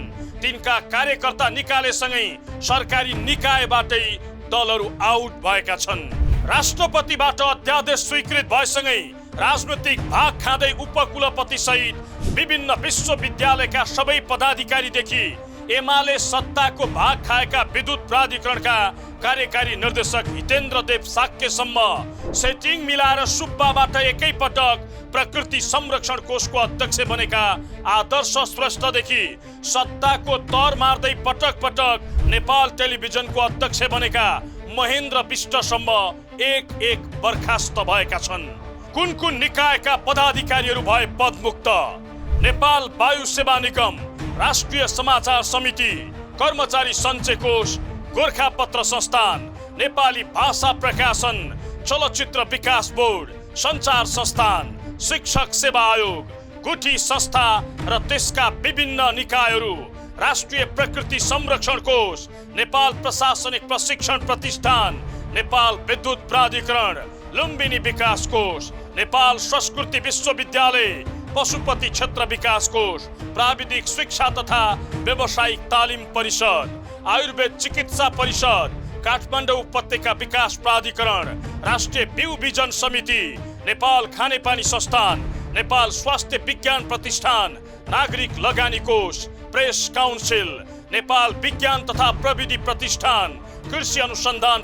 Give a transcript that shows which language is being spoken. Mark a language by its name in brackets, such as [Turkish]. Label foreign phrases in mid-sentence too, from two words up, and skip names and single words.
[Nepali] तिनका कार्यकर्ता निकालेसँगै सरकारी निकायबाटै दलहरू आउट भएका छन्। राष्ट्रपतिबाट अध्यादेश स्वीकृत भएसँगै राजनीतिक भाग खाँदै उपकुलपति सहित विभिन्न विश्वविद्यालयका सबै पदाधिकारीदेखि एमाले सत्ताको भाग खाएका विद्युत प्राधिकरणका कार्यकारी निर्देशक हितेन्द्र देव साक्यसम्म सेटिङ मिलाएर सुब्बाबाट एकै पटक प्रकृति संरक्षण कोषको अध्यक्ष बनेका आदर्श श्रेष्ठदेखि सत्ताको तर मार्दै पटक पटक नेपाल टेलिभिजनको अध्यक्ष बनेका महेन्द्र विष्टसम्म एक एक बर्खास्त भएका छन्। कुन कुन निकायका पदाधिकारीहरू भए पदमुक्त? नेपाल वायु सेवा निगम, राष्ट्रिय समाचार समिति, कर्मचारी सञ्चय कोष, गोरखापत्र संस्थान, नेपाली भाषा प्रकाशन, चलचित्र विकास बोर्ड, सञ्चार संस्थान, शिक्षक सेवा आयोग, गुठी संस्था र त्यसका विभिन्न निकायहरू, राष्ट्रिय प्रकृति संरक्षण कोष, नेपाल प्रशासनिक प्रशिक्षण प्रतिष्ठान, नेपाल विद्युत प्राधिकरण, लुम्बिनी विकास कोष, नेपाल संस्कृति विश्वविद्यालय, पशुपति क्षेत्र विकास कोष, प्राविधिक शिक्षा तथा व्यावसायिक तालिम परिषद, आयुर्वेद चिकित्सा परिषद, काठमाडौँ उपत्यका विकास प्राधिकरण, राष्ट्रिय बिउ बिजन समिति, नेपाल खानेपानी संस्थान, नेपाल स्वास्थ्य विज्ञान प्रतिष्ठान, नागरिक लगानी कोष, प्रेस काउन्सिल, नेपाल विज्ञान तथा प्रविधि प्रतिष्ठान, कृषि अनुसन्धान